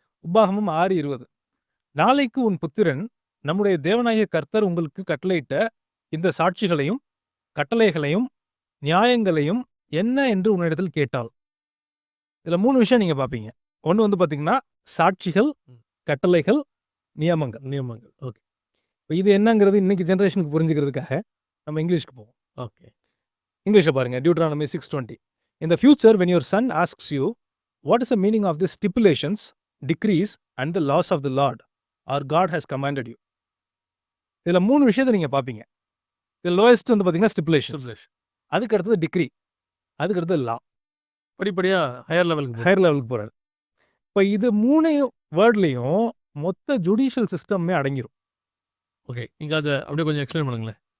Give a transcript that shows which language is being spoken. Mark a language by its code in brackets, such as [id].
[ta] உபாகமம் 6:20. நாளைக்கு உன் புத்திரன் நம்முடைய தேவனாகிய கர்த்தர் உங்களுக்கு கட்டளையிட்ட இந்த சாட்சிகளையும் கட்டளைகளையும் நியாயங்களையும் என்ன என்று உன்னிடத்தில் கேட்டால். இதில் 3 விஷயம் நீங்கள் பார்ப்பீங்க. ஒன்று வந்து பார்த்தீங்கன்னா சாட்சிகள், கட்டளைகள், நியமங்கள். ஓகே, இப்போ இது என்னங்கிறது இன்னைக்கு ஜென்ரேஷனுக்கு புரிஞ்சுக்கிறதுக்காக நம்ம இங்கிலீஷ்க்கு போவோம். ஓகே, இங்கிலீஷில் பாருங்கள். Deuteronomy 6:20. [en] In the future, when your son asks you, what is the meaning of these stipulations, decrees and the laws of the Lord, our God has commanded you. [ta] இதில் 3 விஷயத்தை நீங்கள் பார்ப்பீங்க. இதில் லோயஸ்ட் வந்து பார்த்தீங்கன்னா ஸ்டிப்புலேஷன்ஸ், அதுக்கு அடுத்தது டிக்ரி, அதுக்கு அடுத்தது லா. படிப்படியாக ஹையர் லெவலுக்கு போகிறாரு. இப்போ இது 3 வேர்ட்லேயும் மொத்த ஜுடிஷியல் சிஸ்டமே அடங்கிடும். ஓகே. நீங்க அத அப்படியே கொஞ்சம் எக்ஸ்பிளைன் பண்ணுங்களேன்.